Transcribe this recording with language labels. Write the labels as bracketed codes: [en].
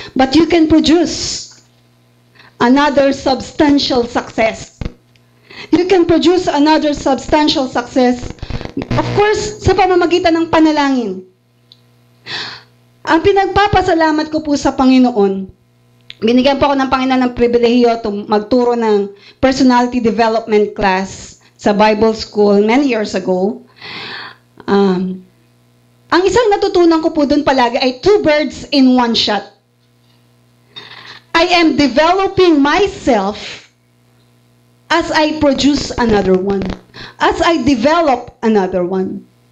[en] But you can produce another substantial success. You can produce another substantial success. [tl] Of course, sa pamamagitan ng panalangin. Ang pinagpapasalamat ko po sa Panginoon, binigyan po ako ng Panginoon ng pribilehiyo magturo ng personality development class sa Bible School [en] many years ago. [tl] Ang isang natutunan ko po doon palagi ay [en] 2 birds in 1 shot. I am developing myself as I produce another one. As I develop another one.